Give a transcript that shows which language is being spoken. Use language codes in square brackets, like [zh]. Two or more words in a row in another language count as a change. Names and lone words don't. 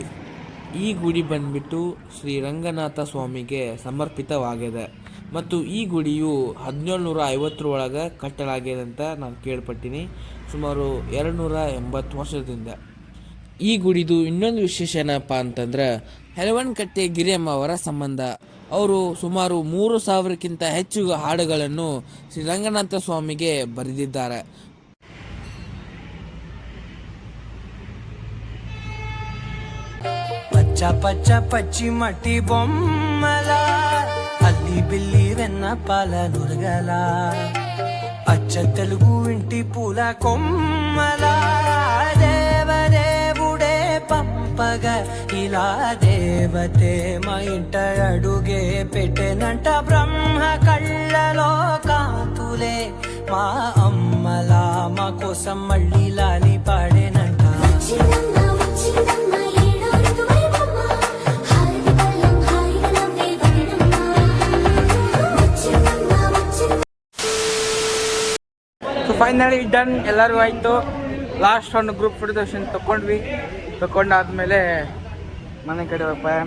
[kn] ಈ ಗುಡಿ ಬಂದುಬಿಟ್ಟು ಶ್ರೀರಂಗನಾಥ ಸ್ವಾಮಿಗೆ ಸಮರ್ಪಿತವಾಗಿದೆ ಮತ್ತು ಈ ಗುಡಿಯು 1750 ಒಳಗೆ ಕಟ್ಟಲಾಗಿದೆ ಅಂತ ನಾನು ಕೇಳ್ಪಟ್ಟಿನಿ, ಸುಮಾರು 280 ವರ್ಷದಿಂದ. ಈ ಗುಡಿದು ಇನ್ನೊಂದು ವಿಶೇಷ ಏನಪ್ಪ ಅಂತಂದ್ರೆ ಯಲವನಕಟ್ಟೆ ಗಿರಿಯಮ್ಮ ಅವರ ಸಂಬಂಧ. ಅವರು ಸುಮಾರು 3000ಕ್ಕಿಂತ ಹೆಚ್ಚು ಹಾಡುಗಳನ್ನು ಶ್ರೀರಂಗನಾಥ ಸ್ವಾಮಿಗೆ ಬರೆದಿದ್ದಾರೆ. [te] పచ్చ పచ్చ పచ్చి మట్టి బొమ్మల అల్లి బిల్లి వెన్న పాల నురగల అచ్చ తెలుగు ఇంటి పూల కొమ్మల దేవదేవుడే పంపగ ఇలా దేవతే మా ఇంట అడుగే పెట్టెనంట. బ్రహ్మ కళ్ళలో కాంతులే మా అమ్మలా మా కోసం మళ్ళీ లాలి పాడేనంట. [en] so finally done, [kn] ಎಲ್ಲರೂ ಆಯಿತು. ಲಾಸ್ಟ್ ಒಂದು [en] group photo [kn] ತಗೊಂಡಾದ್ಮೇಲೆ ಮನೆ ಕಡೆ ಪ್ರಯಾಣ.